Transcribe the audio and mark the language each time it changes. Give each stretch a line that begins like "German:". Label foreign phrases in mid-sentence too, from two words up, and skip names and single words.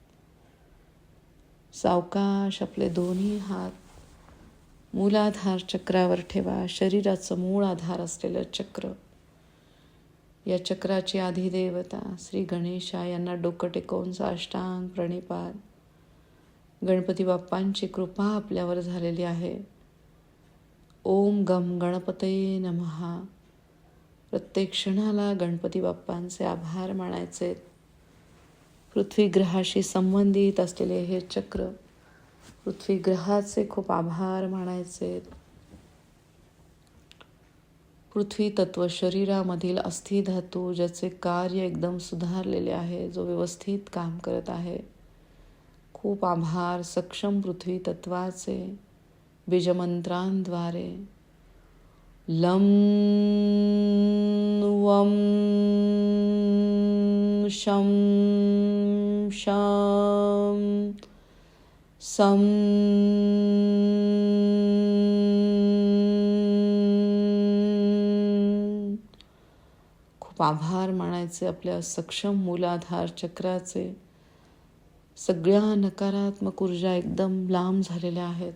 Marathi: सावकाश आपले दोन्ही हात मूलाधार चक्रावर ठेवा. शरीराचं मूळ आधार असलेलं चक्र, या चक्राची आधिदेवता श्री गणेशा यांना डोकं टेकवून साष्टांग प्रणिपात. गणपती बाप्पांची कृपा आपल्यावर झालेली आहे.
Sanskrit: ओम गम गणपतये नमः.
Marathi: प्रत्येक क्षणाला गणपती बाप्पांचे आभार मानायचे. पृथ्वी ग्रहाशी संबंधित असलेले हे चक्र, पृथ्वी ग्रहाचे खूप आभार मानायचे. पृथ्वी तत्व शरीरामधील अस्थिधातू, ज्याचे कार्य एकदम सुधारलेले आहे, जो व्यवस्थित काम करत आहे, खूप आभार. सक्षम पृथ्वी तत्वाचे बीजमंत्रांद्वारे लम वम शम शाम सम खूप आभार मानायचे आपल्या सक्षम मूलाधार चक्राचे. सगळ्या नकारात्मक ऊर्जा एकदम लांब झालेल्या आहेत.